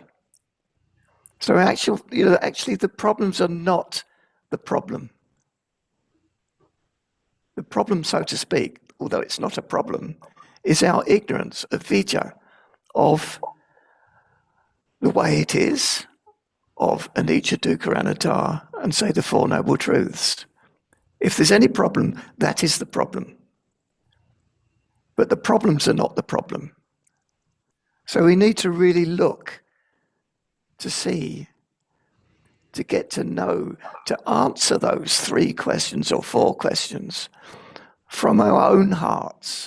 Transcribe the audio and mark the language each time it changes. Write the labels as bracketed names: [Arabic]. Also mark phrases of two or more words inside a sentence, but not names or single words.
[English] So actually the problems are not the problem. The problem, so to speak, although it's not a problem, is our ignorance of Vijja, of the way it is, of [Pali] anicca, dukkha, anatta, [English] and say the Four Noble Truths. If there's any problem, that is the problem. But the problems are not the problem. So we need to really look to see, to get to know, to answer those 3 questions or 4 questions from our own hearts.